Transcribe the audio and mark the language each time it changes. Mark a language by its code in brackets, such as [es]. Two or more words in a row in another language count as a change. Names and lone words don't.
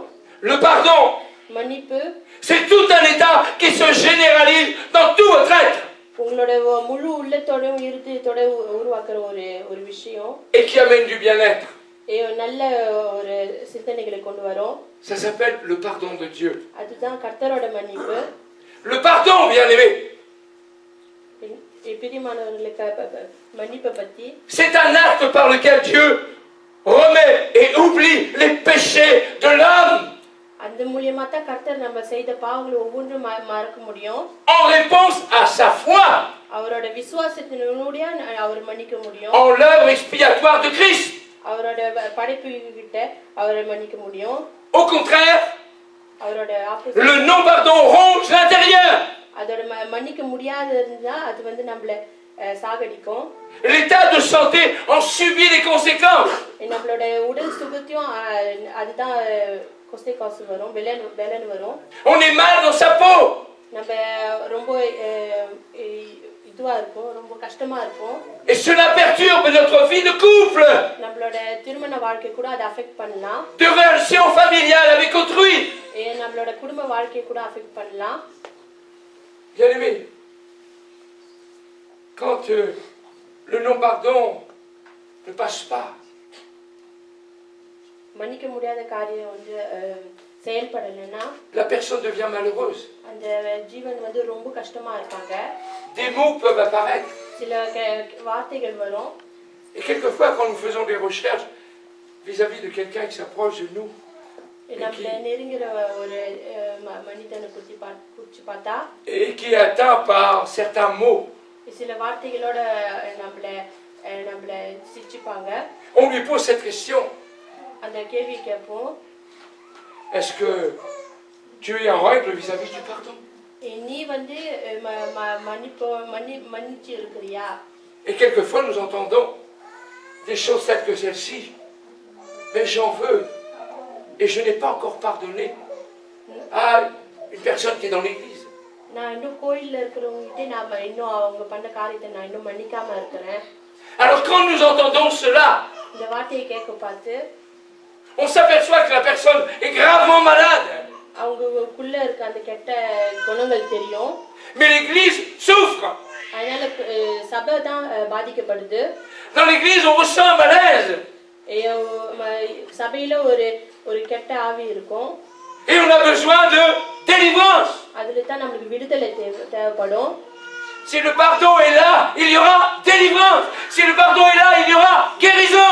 [fr] Le pardon. [ta] மன்னிப்பு. [fr] C'est tout un état qui se généralise dans tout votre être. [ta] உங்களோட முழு உள்ளத்தோடயும் இருதயத்தோட உருவாக்குற ஒரு விஷயம். [fr] Et qui amène du bien-être. [ta] நல்ல ஒரு சிந்தனைகளை கொண்டு வரும். [fr] Ça s'appelle le pardon de Dieu. [ta] அதுதான் கர்த்தரோட மன்னிப்பு. [fr] Le pardon, bien-aimé. C'est un acte par lequel Dieu remet et oublie les péchés de l'homme. En réponse à sa foi. En l'œuvre expiatoire de Christ. Au contraire, le non-pardon ronge l'intérieur. [ta] சாகடிக்கும். [fr] L'état de santé en subit les conséquences. [ta] நம்மளோட உடல் சுகத்தையும் அதுதான் காசு வரும், விலன் வரும். [fr] On est mal dans sa peau. [ta] நம்ம ரொம்ப இதுவா இருக்கும், ரொம்ப கஷ்டமா இருக்கும். [fr] Et cela perturbe notre vie de couple. [ta] நம்மளோட திருமண வாழ்க்கை கூட அதை அஃபெக்ட் பண்ணலாம். [fr] De relation familiale avec autrui. [ta] நம்மளோட குடும்ப வாழ்க்கையை கூட அஃபெக்ட் பண்ணலாம். [fr] Bien aimé, quand le non-pardon ne passe pas, [ta] மன்னிக்க முடியாத காரியம் வந்து செயல்படலைன்னா [fr] la personne devient malheureuse. [ta] அந்த ஜீவன் வந்து ரொம்ப கஷ்டமா இருப்பாங்க. [fr] Des mots peuvent apparaître. [ta] சில வார்த்தைகள் வரும். [fr] Et quelquefois, quand nous faisons des recherches vis-à-vis de quelqu'un qui s'approche de nous, [ta] நம்மள நெருங்குற ஒரு மனிதனை குறிச்சு பார்த்தா [fr] et qui est atteint par certains mots, [ta] சில வார்த்தைகளோட நம்மள சிரிச்சுப்பாங்க. [fr] on lui pose cette question. [ta] அந்த கேள்வி கேட்போம். [fr] Est-ce que tu es en règle vis-à-vis du pardon? [ta] நீ வந்து மன்னிச்சு இருக்கிறியா? [fr] Et quelquefois nous entendons des choses telles que celle-ci. Mais j'en veux. Et je n'ai pas encore pardonné à une personne qui est dans l'église. [ta] நான் இன்னும் கோயில்ல இருக்கிறவங்ககிட்ட நாம இன்னும் அவங்க பண்ண காரியத்தை நான் இன்னும் மன்னிக்காம இருக்கிறேன். [fr] Alors quand nous entendons cela, [ta] இந்த வார்த்தையை கேட்க பார்த்து [fr] on s'aperçoit que la personne est gravement malade. [ta] அவங்களுக்குள்ள இருக்க அந்த கெட்ட குணங்கள் தெரியும். [fr] Mais l'église souffre. [ta] அதனால சபை தான் பாதிக்கப்படுது. [fr] Dans l'église on ressent un malaise. [ta] சபையில ஒரு கெட்ட ஆவி இருக்கும். [fr] Et on a besoin de délivrance. [ta] அதுல தான் நமக்கு விடுதலை தேவைப்படும். [fr] Si le pardon est là, il y aura délivrance. Si le pardon est là, il y aura guérison.